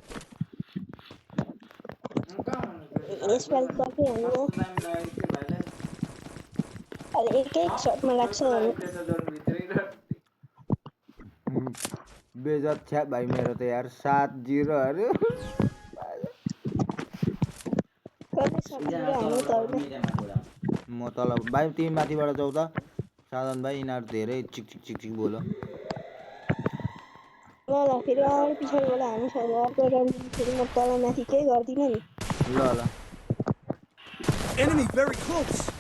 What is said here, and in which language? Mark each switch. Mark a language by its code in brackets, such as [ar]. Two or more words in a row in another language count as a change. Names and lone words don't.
[ne] बेजत छ भाइ मेरो त यार 7-0 अरे म तल भाइ तिमी माथिबाट जाऊ त साधन भाइ यिनीहरू धेरै चिक चिक चिक चिक बोल ल ल [en] Enemy very close.